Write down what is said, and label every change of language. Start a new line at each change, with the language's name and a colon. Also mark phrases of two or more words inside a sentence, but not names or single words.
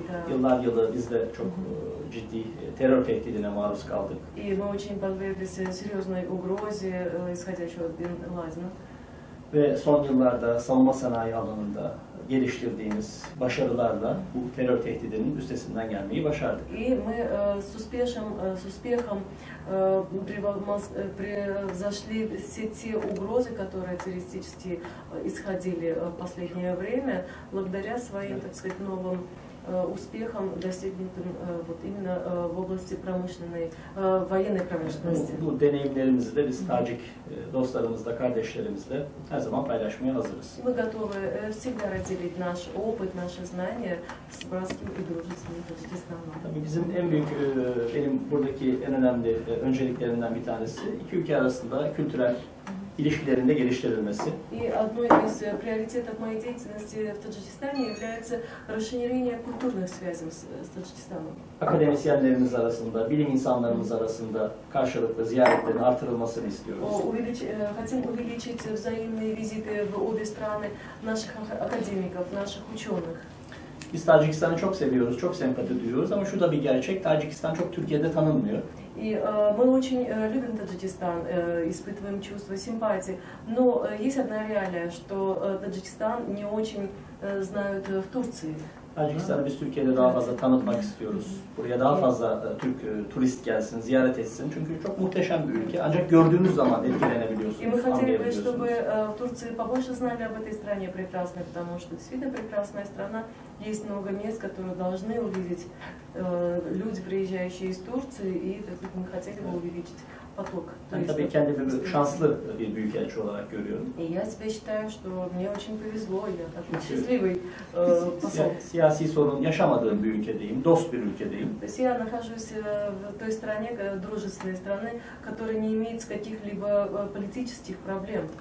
Russian: Да.
Turkish: Yıllar yılı biz de çok ciddi terör tehdidine maruz kaldık.
Russian: И мы очень подверглись серьезной угрозе, исходящей от Бен Ладена.
Turkish: Ve son yıllarda savunma sanayi alanında geliştirdiğimiz başarılarla bu terör tehdidinin üstesinden gelmeyi başardık.
Russian: И мы с успехом превзошли все те угрозы, которые террористически исходили в последнее время, благодаря своим, так сказать, новым успехам, достигнутым вот именно в области промышленной, военной промышленности.
Turkish: Bu deneyimlerimizi de biz Tacik dostlarımızla, kardeşlerimizle her zaman paylaşmaya hazırız.
Russian: Мы готовы всегда разделить наш опыт, наши знания с братским и дружественным Таджикистаном.
Turkish: Tabii bizim en büyük, benim buradaki en önemli önceliklerimden bir tanesi iki ülke arasında kültürel ilişkilerinde geliştirilmesi.
Russian: И одной из приоритетов моей деятельности в Таджикистане является расширение культурных связей с Таджикистаном.
Turkish: Akademisyenlerimiz arasında, bilim insanlarımız arasında karşılıklı ziyaretlerin artırılmasını istiyoruz.
Russian: Хотим увеличить взаимные визиты в обе страны наших академиков, наших ученых.
Turkish: Biz Tacikistan'ı çok seviyoruz, çok sempati duyuyoruz ama şu da bir gerçek, Tacikistan çok Türkiye'de tanınmıyor.
Russian: И мы очень любим Таджикистан, испытываем чувство симпатии, но есть одна реалия, что Таджикистан не очень знают в Турции.
Turkish: Tacikistan'ı biz Türkiye'de daha fazla tanıtmak istiyoruz. Buraya daha fazla Türk turist gelsin, ziyaret etsin. Çünkü çok muhteşem bir ülke. Ancak gördüğünüz zaman etkilenebiliyorsunuz,
Russian: И мы хотели бы,
Turkish: anlayabiliyorsunuz.
Russian: чтобы в Турции побольше знали об этой стране прекрасной, потому что действительно прекрасная страна. Есть много мест, которые должны увидеть люди, приезжающие из Турции, и мы хотели бы увеличить поток
Turkish: Ben tabii
Russian: туристов.
Turkish: kendimi şanslı bir büyükelçi olarak görüyorum.
Russian: И я себя считаю, что мне очень повезло, я такой счастливый посол.
Turkish: Siyasi sorun yaşamadığım bir ülkedeyim, dost bir ülkedeyim.
Russian: То есть я нахожусь в той стране, дружественной стране, которая не имеет каких-либо политических проблем.